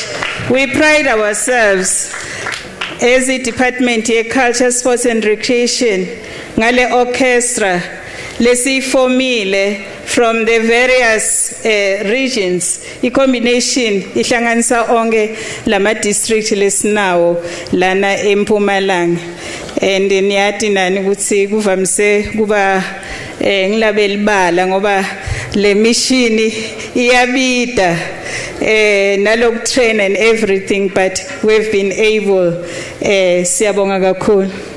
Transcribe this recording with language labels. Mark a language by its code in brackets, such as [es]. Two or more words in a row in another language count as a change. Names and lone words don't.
[en] We pride ourselves as a Department of Culture, Sports and Recreation, [ss] ngale orchestra, lesifomile [en] from the various regions. [ss] I combination ihlanganisa onke lama district lesinawo lana eMpumalanga. And niyati nani ukuthi kuvamise kuba ngilabeli bala ngoba le mission iyabida. [en] Nalok train and everything, but we've been able [ss] siyabonga kakhulu.